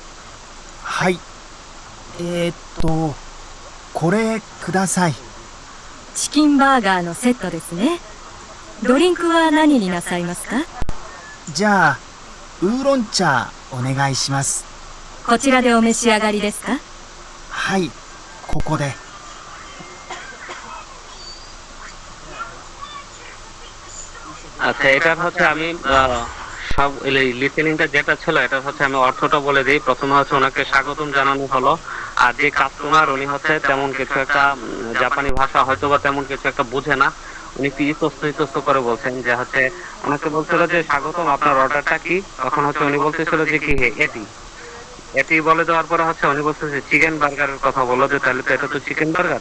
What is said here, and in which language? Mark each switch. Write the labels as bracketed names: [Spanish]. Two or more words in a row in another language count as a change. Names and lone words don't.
[Japanese] はい。これください。チキンバーガーのセットですね。ドリンクは何になさいますか？じゃあ、ウーロン茶お願いします。こちらでお召し上がりですか？はい、ここで。 [Bangla] আচ্ছা এটার হচ্ছে আমি সব লিসেনিংটা যেটা ছিল এটার হচ্ছে আমি অর্থটা বলে দিই। প্রথমে হচ্ছে ওনাকে স্বাগতম জানানো হলো, আর যে কাস্টমার উনি হচ্ছে তেমন কিছু একটা জাপানি ভাষা হয়তো বা তেমন কিছু একটা বুঝে না, উনি কি ইতস্ত করে বলছেন যে হচ্ছে ওনাকে বলছিল যে স্বাগতম আপনার অর্ডারটা কি, তখন হচ্ছে উনি বলতেছিল যে কি হে এটি বলে দেওয়ার পরে হচ্ছে উনি বলতেছে [English] chicken burgerের [Bangla] কথা বললো, যে তাহলে তো এটা তো [English] chicken burger.